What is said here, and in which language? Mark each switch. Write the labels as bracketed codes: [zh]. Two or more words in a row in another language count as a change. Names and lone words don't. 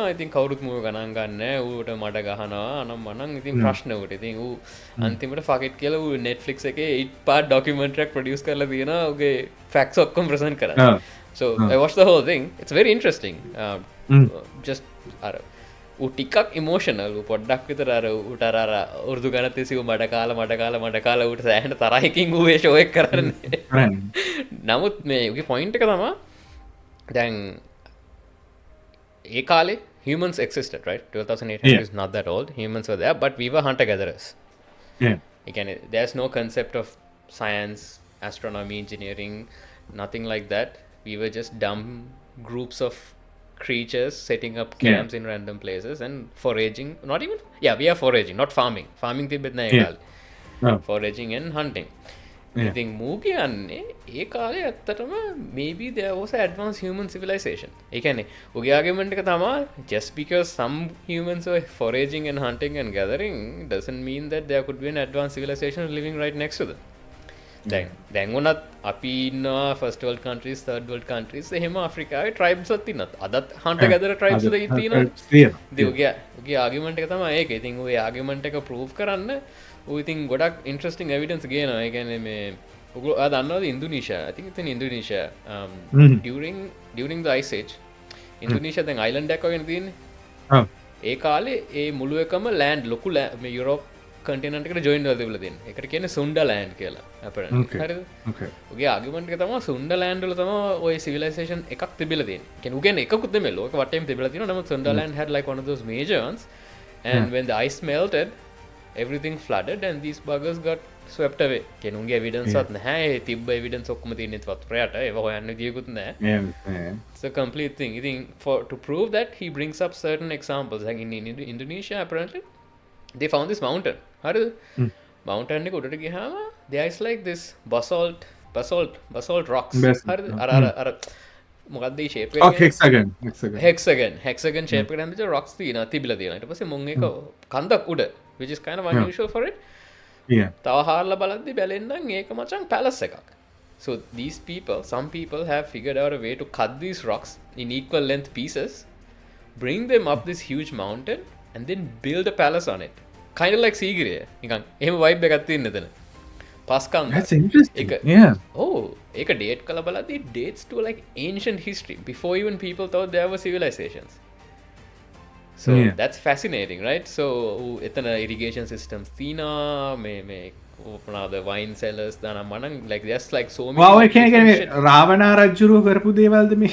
[si] ඉතින් කවුරුත් මූව ගණන් ගන්නෑ. ඌට මඩ ගහනවා අනම් මනම්. ඉතින් ප්‍රශ්න උට. ඉතින් ඌ අන්තිමට [en] fuck it [si] කියලා ඌ Netflix එකේ [en] 8 part documentary [si] එකක් produce කරලා තියෙනවා. ඌගේ facts ඔක්කොම present කරලා. [en] So I watched the whole thing. It's very interesting. Just [si] ඌ ටිකක් [en] emotional. [si] ඌ පොඩ්ඩක් විතර අර ඌට අර උර්දු ගණන් තියසිව මඩ කාලා ඌට සෑහෙන තරහකින් ඌ ඒ show එක කරන්නේ. නමුත් මේ ඌගේ point එක තමයි දැන් ඒ කාලේ [en] humans existed, right? 12,800 is not that old. Humans were there, but we were hunter-gatherers. Again, there's no concept of science, astronomy, engineering, nothing like that. We were just dumb groups of creatures setting up camps in random places and foraging. We are foraging, not farming. [si] Farming තිබෙත් නෑ ඒ කාලේ. [en] Foraging and hunting. [si] ඉතින් මූ කියන්නේ ඒ කාලේ ඇත්තටම [en] maybe there was an advanced human civilization. [si] ඒ කියන්නේ උගේ [en] argument [si] එක තමයි [en] just because some humans were foraging and hunting and gathering doesn't mean that there could be an advanced civilization living right next to them. [si] දැන් උනත් අපි ඉන්නවා [en] first world countries, third world countries [si] එහෙම ආෆ්‍රිකාවේ tribes එකක් තියෙනවා. අදත් [en] hunter gatherer tribes [si] එකක් තියෙනවා. ඉතින් උගේ argument එක තමයි ඒක. ඉතින් උගේ argument එක prove කරන්න ඌ ඉතින් ගොඩක් [en] interesting evidence [si] ගේනවා. ඒ කියන්නේ මේ ඔයගොල්ලෝ දන්නවද ඉන්දුනීසියා? [en] I think it's in Indonesia. During the ice age [si] ඉන්දුනීසියා දැන් island එකක් වගේ තියෙන්නේ. ඒ කාලේ ඒ මුළු එකම land ලොකු මේ [en] Europe continent [si] එකට ජොයින් වෙලා තිබිලා තියෙනවා. ඒකට කියන්නේ සුන්ඩර්ලෑන්ඩ් කියලා අපරන්ට්ලි. හරිද? උගේ ආගියුමන්ට් එක තමයි සුන්ඩර්ලෑන්ඩ් වල තමයි ওই සිවිලයිසේෂන් එකක් තිබිලා තියෙන්නේ. කියන්නේ උගෙන් එකකුත් නෙමෙයි ලෝක වටේම තිබිලා තියෙනවා. [en] නමුත් සුන්ඩර්ලෑන්ඩ් had like one of those major ones and when the ice melted everything flooded and these buggers got swept away. [si] කියන්නේ උගේ evidence වත් නැහැ. ඒ තිබ්බ evidence ඔක්කොම තියෙන්නේ වතුරයට. ඒව හොයන්න ගියකුත් නැහැ. [en] It's a complete thing. I think to prove that he brings up certain examples like in Indonesia apparently they found this mountain. හරිද? mountain [si] එක උඩට ගියාම [en] there is like this basalt rocks. [si] හරිද? අර මොකක්ද මේ shape එක? [en] hexagon shape [si] එකට හැම්බෙච්ච rocks තිබිලා තියෙනවා. ඊට පස්සේ මුන් එක කන්දක් උඩ which is kind of unusual for it. තව හාරලා බලද්දි බැලෙන්නම් ඒක මචං palace එකක්. [en] So some people have figured out a way to cut these rocks in equal length pieces, bring them up this huge mountain and then build a palace on it. Kind of like Sigiriya. [si] නිකන් එහෙම vibe එකක් තියෙන එතන. පස්කන්ද. [en] That's interesting. Yeah. Oh, [si] ඒක date කළ බලද්දි [en] dates to like ancient history before even people thought there were civilizations. So that's fascinating, right? So එතන irrigation systems [si] තියෙනවා මේ [en] the wine cellars [si] දානම් මනම් [en] like there's like so many. [si] Wow, ඒ කියන්නේ රාවණා රජුරුව කරපු දේවල්ද මේ?